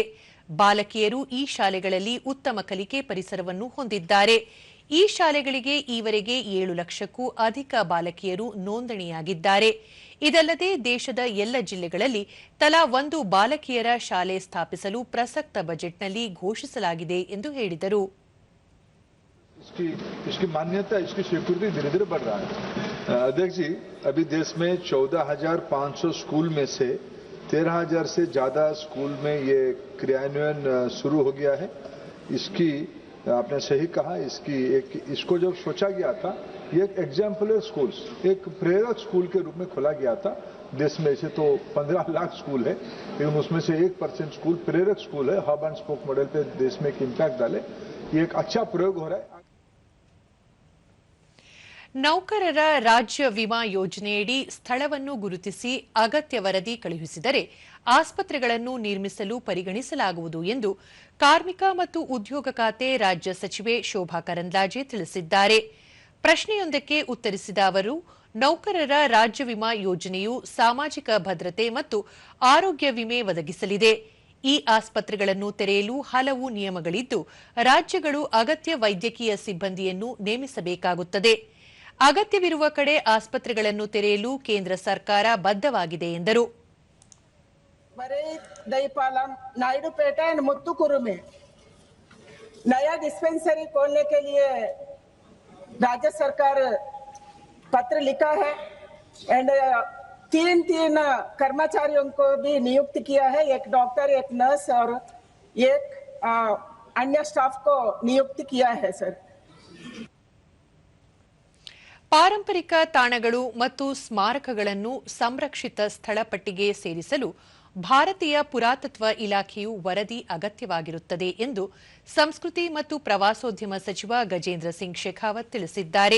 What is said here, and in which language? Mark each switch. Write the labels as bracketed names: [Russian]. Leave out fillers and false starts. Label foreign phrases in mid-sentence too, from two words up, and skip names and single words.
[Kannada] ಬಾಲಕಿಯರು ಈ ಶಾಲೆಗಳಲ್ಲಿ ಉತ್ತಮ ಕಲಿಕೆ ಪರಿಸರವನ್ನು ಹೊಂದಿದ್ದಾರೆ. ಈ ಶಾಲೆಗಳಿಗೆ ಈವರೆಗೆ 7 ಲಕ್ಷಕ್ಕೂ ಅಧಿಕ ಬಾಲಕಿಯರು ನೋಂದಣಿಯಾಗಿದ್ದಾರೆ. ಇದಲ್ಲದೆ ದೇಶದ ಎಲ್ಲ ಜಿಲ್ಲೆಗಳಲ್ಲಿ ತಲಾ 1 ಬಾಲಕಿಯರ ಶಾಲೆ ಸ್ಥಾಪಿಸಲು ಪ್ರಸಕ್ತ ಬಜೆಟ್ನಲ್ಲಿ ಘೋಷಿಸಲಾಗಿದೆ ಎಂದು ಹೇಳಿದರು. [Hindi] इसकी मान्यता, इसकी स्वीकृति धीरे धीरे बढ़ रहा है. अध्यक्ष जी, अभी देश में 14,500 स्कूल में से 13,000 से ज्यादा स्कूल में ये क्रियान्वयन शुरू हो गया है. इसकी आपने सही कहा, इसको जब सोचा गया था, ये एक [English] exemplar school, [Hindi] एक प्रेरक स्कूल के रूप में खोला गया था. देश में ऐसे तो 15 लाख स्कूल है, लेकिन उसमें से 1% स्कूल प्रेरक स्कूल है. [English] hub and spoke model [Hindi] पे देश में एक इम्पैक्ट डाले. ये एक अच्छा प्रयोग हो रहा है. [Kannada] ನೌಕರರ ರಾಜ್ಯ ವಿಮಾ ಯೋಜನೆಯಡಿ ಸ್ಥಳವನ್ನು ಗುರುತಿಸಿ ಅಗತ್ಯ ವರದಿ ಕಳುಹಿಸಿದರೆ ಆಸ್ಪತ್ರೆಗಳನ್ನು ನಿರ್ಮಿಸಲು ಪರಿಗಣಿಸಲಾಗುವುದು ಎಂದು ಕಾರ್ಮಿಕ ಮತ್ತು ಉದ್ಯೋಗ ಖಾತೆ ರಾಜ್ಯ ಸಚಿವೆ ಶೋಭಾ ಕರಂದ್ಲಾಜೆ ತಿಳಿಸಿದ್ದಾರೆ. ಪ್ರಶ್ನೆಯೊಂದಕ್ಕೆ ಉತ್ತರಿಸಿದ ಅವರು, ನೌಕರರ ರಾಜ್ಯ ವಿಮಾ ಯೋಜನೆಯು ಸಾಮಾಜಿಕ ಭದ್ರತೆ ಮತ್ತು ಆರೋಗ್ಯ ವಿಮೆ ಒದಗಿಸಲಿದೆ. ಈ ಆಸ್ಪತ್ರೆಗಳನ್ನು ತೆರೆಯಲು ಹಲವು ನಿಯಮಗಳಿದ್ದು, ರಾಜ್ಯಗಳು ಅಗತ್ಯ ವೈದ್ಯಕೀಯ ಸಿಬ್ಬಂದಿಯನ್ನು ನೇಮಿಸಬೇಕಾಗುತ್ತದೆ. ಅಗತ್ಯವಿರುವ ಕಡೆ ಆಸ್ಪತ್ರೆಗಳನ್ನು ತೆರೆಯಲು ಕೇಂದ್ರ ಸರ್ಕಾರ ಬದ್ಧವಾಗಿದೆ ಎಂದರು. [Hindi] दईपालम, नायडूपेटा एंड मुत्तुकुरु में नया डिस्पेंसरी खोलने के लिए राज्य सरकार पत्र लिखा है एंड 3 कर्मचारियों को भी नियुक्त किया है. एक डॉक्टर, एक नर्स और एक अन्य स्टाफ को नियुक्त किया है. सर, [Kannada] ಪಾರಂಪರಿಕ ತಾಣಗಳು ಮತ್ತು ಸ್ಮಾರಕಗಳನ್ನು ಸಂರಕ್ಷಿತ ಸ್ಥಳ ಪಟ್ಟಿಗೆ ಸೇರಿಸಲು ಭಾರತೀಯ ಪುರಾತತ್ವ ಇಲಾಖೆಯು ವರದಿ ಅಗತ್ಯವಾಗಿರುತ್ತದೆ ಎಂದು ಸಂಸ್ಕೃತಿ ಮತ್ತು ಪ್ರವಾಸೋದ್ಯಮ ಸಚಿವ ಗಜೇಂದ್ರ ಸಿಂಗ್ ಶೇಖಾವತ್ ತಿಳಿಸಿದ್ದಾರೆ.